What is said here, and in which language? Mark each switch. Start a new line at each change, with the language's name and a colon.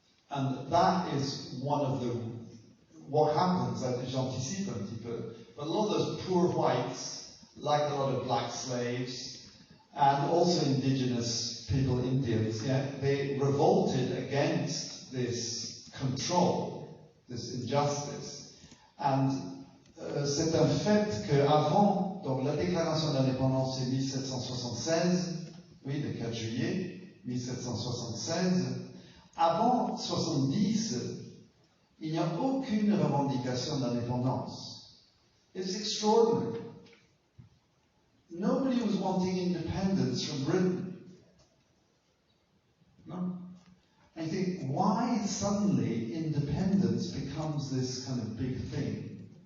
English: And that is one of what happens,
French: j'anticipe un petit peu,
English: but a lot of those poor whites, like a lot of black slaves, and also indigenous people, Indians, yeah, they revolted against this control, this injustice.
French: And c'est un fait qu'avant, donc la déclaration d'indépendance c'est 1776, oui, le 4 juillet 1776, avant 70, il n'y a aucune revendication d'indépendance.
English: It's extraordinary. Nobody was wanting independence from Britain. No? And you think, why suddenly independence becomes this kind of big thing?